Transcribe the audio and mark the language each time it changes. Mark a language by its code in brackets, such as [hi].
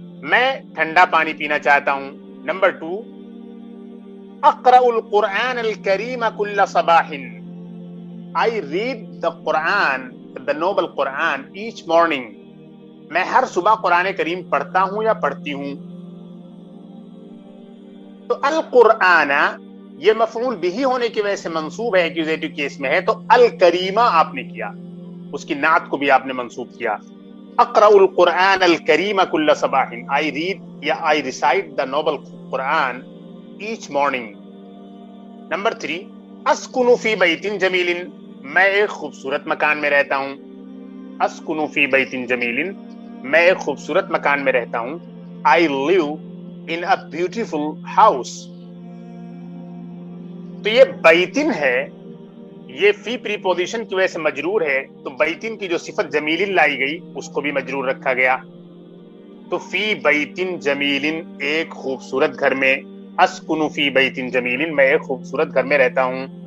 [ur] میں ٹھنڈا پانی پینا چاہتا ہوں. نمبر 2, [ar] اقرأ القرآن الکریم کل صباح, [en] I read the Quran, the noble Quran each morning, [ur] میں ہر صبح قرآن کریم پڑھتا ہوں یا پڑھتی ہوں. تو القرآن یہ مفعول بھی ہونے کی وجہ سے منصوب ہے, ایکوزیٹو کیس میں ہے, تو الکریمہ آپ نے کیا, اس کی نعت کو بھی آپ نے منصوب کیا. [ar] اقرأ القرآن الکریم کل صباح, [en] I read یا I recite the noble Quran each morning. [ur] Number 3, [ar] اسکن فی بیت جمیل, [ur] میں ایک خوبصورت مکان میں رہتا ہوں. [ar] اسکن فی بیت جمیل, [ur] میں ایک خوبصورت مکان میں رہتا ہوں. [en] I live in a beautiful house. [ur] تو یہ بیتن ہے, یہ فی پریپوزیشن کی وجہ سے مجرور ہے, تو بیتن کی جو صفت جمیل لائی گئی اس کو بھی مجرور رکھا گیا. تو [ar] فی بیتن جمیل, [ur] ایک خوبصورت گھر میں. [ar] اسکن فی بیتن جمیل, [ur] میں ایک خوبصورت گھر میں رہتا ہوں.